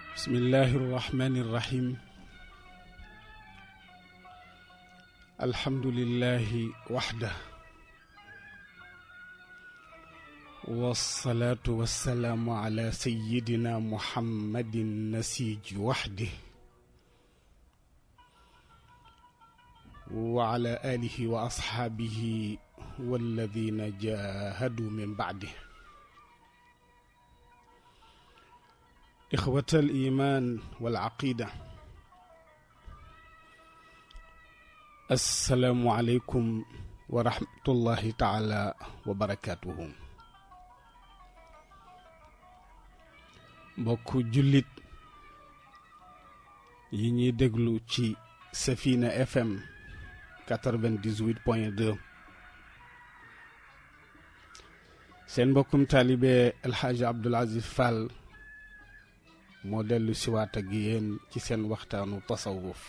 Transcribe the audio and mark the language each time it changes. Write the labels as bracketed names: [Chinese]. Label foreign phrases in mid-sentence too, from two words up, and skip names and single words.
[Arabic] بسم الله الرحمن الرحيم الحمد لله وحده والصلاة والسلام على سيدنا محمد النسيج وحده وعلى آله وأصحابه والذين جاهدوا من بعده. إخوة الإيمان والعقيدة، السلام عليكم ورحمة الله تعالى وبركاته. [Wolof] mbokku jullit yi ñuy déglu ci Safina FM 98.2 seen mbokkum taalibe El Hadj Abdoul Aziz Fall moo dellu siwaat ak yéen ci seen waxtaanu tasawuf.